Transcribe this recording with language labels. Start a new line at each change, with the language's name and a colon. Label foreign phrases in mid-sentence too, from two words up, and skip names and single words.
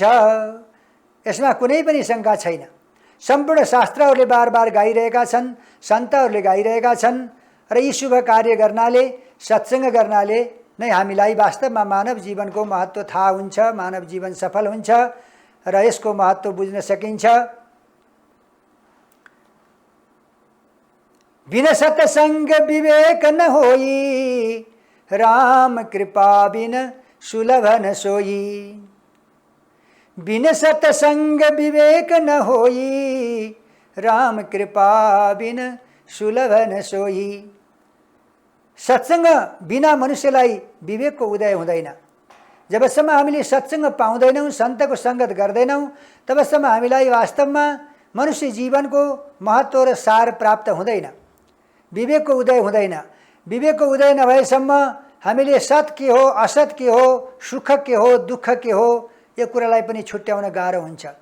Nepali: यसमा कुनै पनि शङ्का छैन। सम्पूर्ण शास्त्रहरूले बार बार गाइरहेका छन्, सन्तहरूले गाइरहेका छन् र यी शुभ कार्य गर्नाले, सत्सङ्ग गर्नाले नै हामीलाई वास्तवमा मानव जीवनको महत्त्व थाहा हुन्छ, मानव जीवन सफल हुन्छ र यसको महत्त्व बुझ्न सकिन्छ।
Awadhi: बिना सत्संग विवेक न होई, राम कृपा बिन सुलभ न सोई। बिन सत्संग विवेक न होई, राम कृपा बिन सुलभ न सोई।
Nepali: सत्संग बिना मनुष्यलाई विवेकको उदय हुँदैन। जबसम्म हामीले सत्संग पाउँदैनौँ, सन्तको सङ्गत गर्दैनौँ, तबसम्म हामीलाई वास्तवमा मनुष्य जीवनको महत्त्व र सार प्राप्त हुँदैन। विवेकको उदय हुँदैन। विवेकको उदय नभएसम्म हामीले सत के हो, असत के हो, सुख के हो, दुःख के हो, यो कुरालाई पनि छुट्याउन गाह्रो हुन्छ।